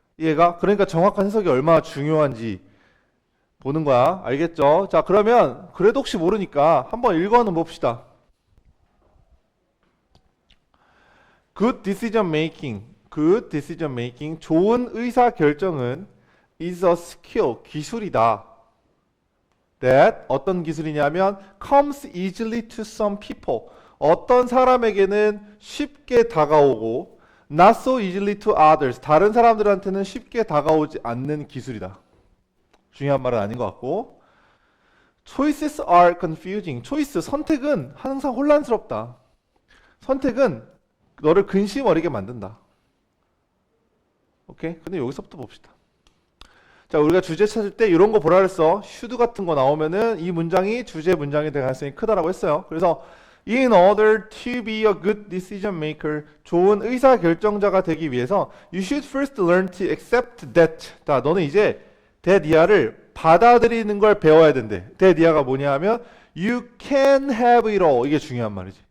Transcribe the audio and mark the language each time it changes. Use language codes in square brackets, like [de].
[ko] 얘가, 그러니까 정확한 해석이 얼마나 중요한지 보는 거야. 알겠죠? 자, 그러면, 그래도 혹시 모르니까 한번 읽어는 봅시다. [en] Good decision making. Good decision making. [ko] 좋은 의사 결정은 [en] is a skill. [ko] 기술이다. [en] That [ko] 어떤 기술이냐면 [en] comes easily to some people. [ko] 어떤 사람에게는 쉽게 다가오고 [en] not so easily to others. [ko] 다른 사람들한테는 쉽게 다가오지 않는 기술이다. 중요한 말은 아닌 것 같고. [en] Choices are confusing. [ko] choice, 선택은 항상 혼란스럽다. 선택은 너를 근심 어리게 만든다. 오케이? 근데 여기서부터 봅시다. 자, 우리가 주제 찾을 때 이런 거 보라 그랬어. should 같은 거 나오면은 이 문장이 주제 문장이 될 가능성이 크다라고 했어요. 그래서 [en] in order to be a good decision maker, [ko] 좋은 의사 결정자가 되기 위해서 [en] you should first learn to accept that. [ko] 자, 너는 이제 대디아를 받아들이는 걸 배워야 된대. 대디아가 뭐냐 하면 [en] you can have it all. [ko] 이게 중요한 말이지.